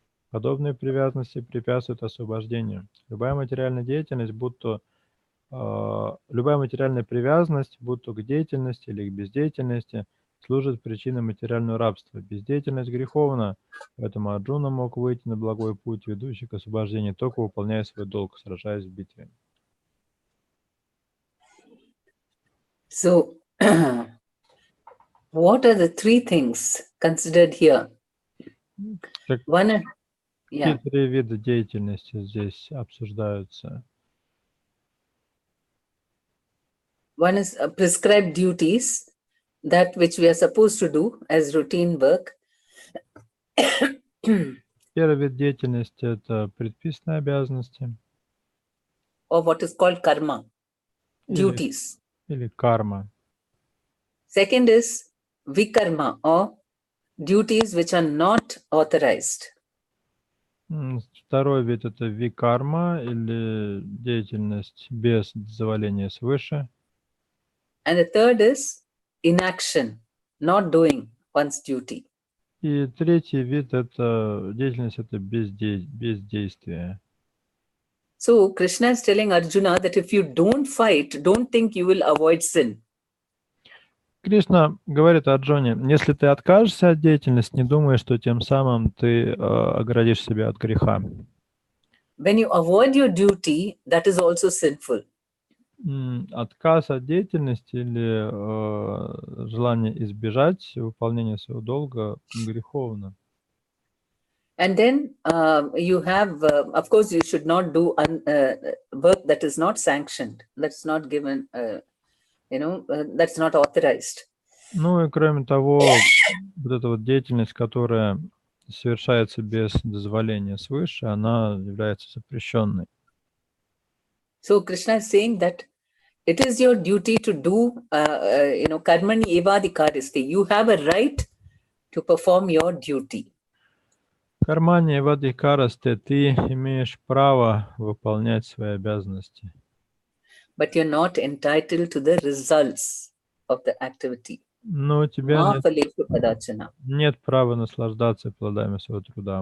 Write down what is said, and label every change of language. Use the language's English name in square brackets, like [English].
[Russian] Подобные привязанности препятствуют освобождению. Любая материальная деятельность, любая материальная привязанность, будь то к деятельности или к бездеятельности, служит причиной материального рабства. Бездеятельность греховна, поэтому Арджуна мог выйти на благой путь, ведущий к освобождению, только выполняя свой долг, сражаясь в битве. [English] So, what are the three things considered here? One, [Russian] Какие три вида деятельности здесь обсуждаются? [English] One is prescribed duties, that which we are supposed to do as routine work. [Russian] Первый вид деятельности – это предписанные обязанности. [English] Or what is called karma, duties. [Russian] Или карма. [English] Second is vikarma, or duties which are not authorized. [Russian] Второй вид – это викарма, или деятельность без дозволения свыше. [English] And the third is inaction, not doing one's duty. [Russian] И третий вид – это деятельность, это бездействие. [English] So Krishna is telling Arjuna that if you don't fight, don't think you will avoid sin. [Russian] Кришна говорит Арджуне, если ты откажешься от деятельности, не думай, что тем самым ты оградишь себя от греха. [English] When you avoid your duty, that is also sinful. [Russian] Отказ от деятельности или желание избежать выполнения своего долга греховно. [English] And then you have, of course, you should not do work that is not sanctioned, that's not given, that's not authorized. [Russian] Ну и кроме того, вот эта вот деятельность, которая совершается без дозволения свыше, она является запрещенной. [English] So Krishna is saying that it is your duty to do, karmani evadikaristi. You have a right to perform your duty. [Russian] Кармани вадикарасте, ты имеешь право выполнять свои обязанности. [English] But you're not entitled to the results of the activity. [Russian] Но у тебя нет права наслаждаться плодами своего труда.